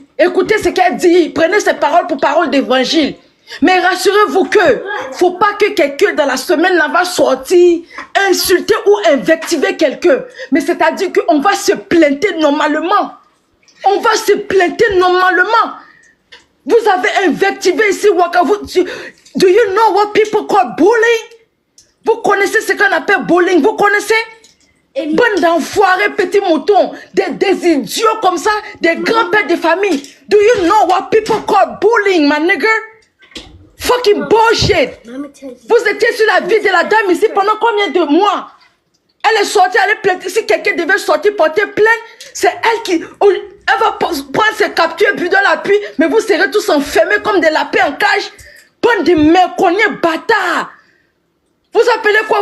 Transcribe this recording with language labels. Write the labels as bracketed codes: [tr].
[fr] Écoutez ce qu'elle dit, prenez ses paroles pour paroles d'évangile. Mais rassurez-vous que, faut pas que quelqu'un dans la semaine là va sortir, insulter ou invectiver quelqu'un. Mais c'est-à-dire qu'on va se plainter normalement. On va se plainter normalement. Vous avez invectivé ici, Waka. [en] Do you know what people call bullying? [fr] Vous connaissez ce qu'on appelle bullying? Vous connaissez? Bande d'enfoirés, petits moutons, des idiots comme ça, des grands-pères de famille. [en] Do you know what people call bullying, my nigga? Fucking bullshit. [fr] Vous étiez sur la vie de la dame ici pendant combien de mois? Elle est sortie, elle est plainte. Si quelqu'un devait sortir porter plainte, c'est elle qui... Elle va prendre ses captures puis dans l'appui, mais vous serez tous enfermés comme des lapins en cage. Bande de méconnus bâtards. Vous appelez quoi?